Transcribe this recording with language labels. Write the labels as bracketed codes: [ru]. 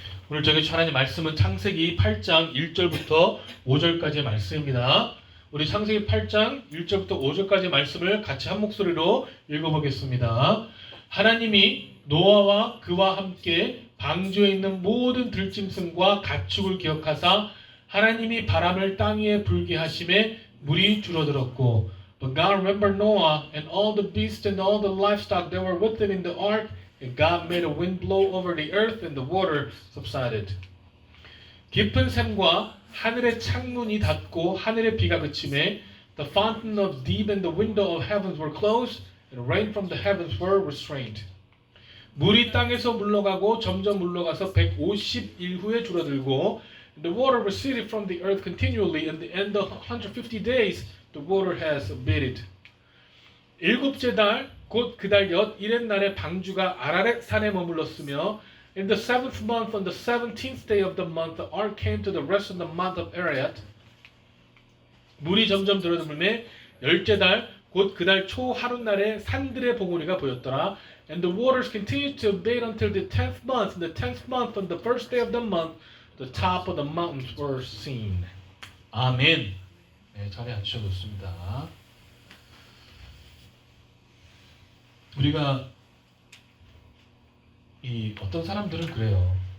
[ko] 오늘 저희 하나님 말씀은 창세기 8장 1절부터 5절까지의 말씀입니다. 우리 창세기 8장 1절부터 5절까지의 말씀을 같이 한 목소리로 읽어보겠습니다. 하나님이 노아와 그와 함께 방주에 있는 모든 들짐승과 가축을 기억하사 하나님이 바람을 땅 위에 불게 하심에 물이 줄어들었고, [en] But God remembered Noah and all the beasts and all the livestock that were with him in the ark, and God made a wind blow over the earth and the water subsided. [ko] 깊은 샘과 하늘의 창문이 닫고 하늘의 비가 그침에 [en] the fountain of deep and the window of heavens were closed, and rain from the heavens were restrained. [ko] 물이 땅에서 물러가고 점점 물러가서 150일 후에 줄어들고, [en] the water receded from the earth continually, and the end of 150 days the water has abated. [ko] 일곱째 달 곧 그달 엿1의 날에 방주가 아라렛 산에 머물렀으며, [en] in the seventh month on the 17th day of the month the ark came to the rest of the month of Ararat. [ko] 물이 점점 줄어들매 열째 달 곧 그달 초 하룻날에 산들의 봉우리가 보였더라. [en] And the waters continued to abate until the 10th month. In the 10th month on the first day of the month the top of the mountains were seen. [ko] 아멘. 네, 자리에 앉으셔도 좋습니다. 우리가 이 어떤 사람들은 그래요.